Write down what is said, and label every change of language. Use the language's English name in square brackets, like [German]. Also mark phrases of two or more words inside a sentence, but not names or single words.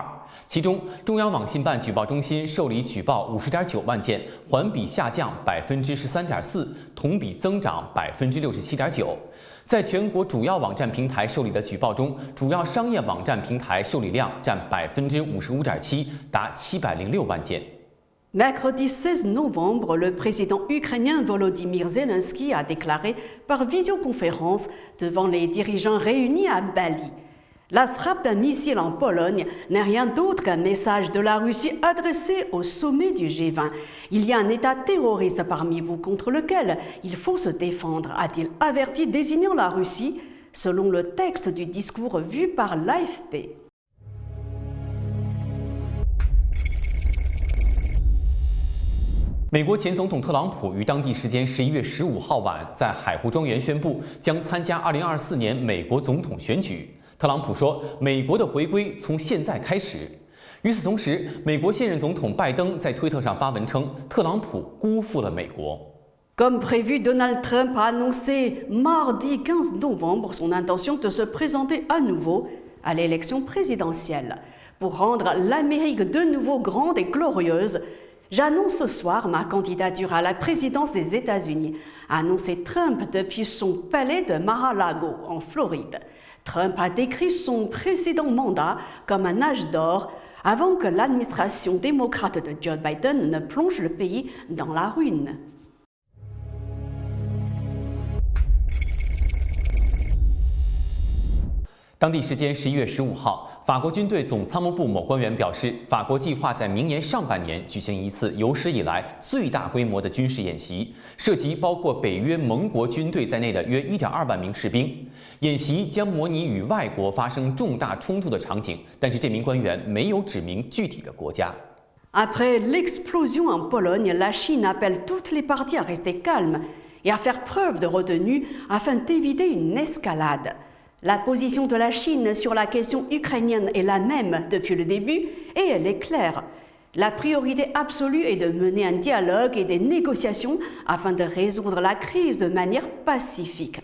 [Chinese] 其中，中央网信办举报中心受理举报50.9万件，环比下降13.4%，同比增长67.9%。在全国主要网站平台受理的举报中，主要商业网站平台受理量占55.7%，达706万件。 [French] Mercredi 16 novembre, le président ukrainien Volodymyr Zelensky a déclaré par visioconférence devant les dirigeants réunis à Bali. La frappe d'un missile en Pologne n'est rien d'autre qu'un message de la Russie adressé au sommet du G20. Il y a un État terroriste parmi vous contre lequel il faut se défendre, a-t-il averti, désignant la Russie, selon le texte du discours vu par l'AFP. [Chinese] 美国前总统特朗普于当地时间11月15号晚在海湖庄园宣布将参加2024年美国总统选举。特朗普说：“美国的回归从现在开始。” 与此同时，美国现任总统拜登在推特上发文称，特朗普辜负了美国。 [French] Comme prévu, Donald Trump a annoncé mardi 15 novembre son intention de se présenter à nouveau à l'élection présidentielle. Pour rendre l'Amérique de nouveau grande et glorieuse, j'annonce ce soir ma candidature à la présidence des États-Unis, a annoncé Trump depuis son palais de Mar-a-Lago, en Floride. Trump a décrit son précédent mandat comme un âge d'or avant que l'administration démocrate de Joe Biden ne plonge le pays dans la ruine. [Chinese] 当地时间11月15号，法国军队总参谋部某官员表示，法国计划在明年上半年举行一次有史以来最大规模的军事演习，涉及包括北约盟国军队在内的约1.2万名士兵。演习将模拟与外国发生重大冲突的场景，但是这名官员没有指明具体的国家。 [French] Après l'explosion en Pologne, la Chine appelle toutes les parties à rester calmes et à faire preuve de retenue afin d'éviter une escalade. La position de la Chine sur la question ukrainienne est la même depuis le début et elle est claire. La priorité absolue est de mener un dialogue et des négociations afin de résoudre la crise de manière pacifique.